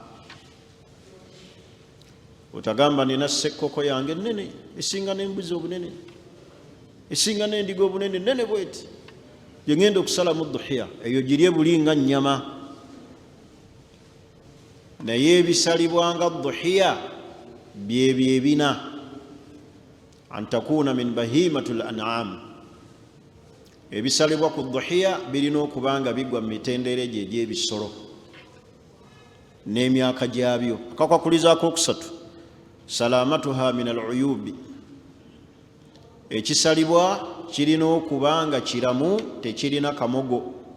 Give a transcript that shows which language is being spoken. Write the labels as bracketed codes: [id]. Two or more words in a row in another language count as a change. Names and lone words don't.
[lg] Otagamba nina ssekkoko yange nnene esinga n'embuzi obunene, esinga n'endiga obunene nnene bweti, gye ngenda okusalamu dhuhiya. Eyo girye buli nga nnyama. Naye ebisalibwa nga dhuhiya byebyo ebina: [ar] أن تكون من بهيمة الأنعام. [lg] Ebisalibwa ku dhuhiya birina okuba nga bigwa mu mitendera egyo egy'ebisolo n'emyaka gyabyo. Akakwakkulizo akokusatu, [ar] سلامتها من العيوب, [lg] ekisalibwa kirina okuba nga kiramu, tekirina kamogo.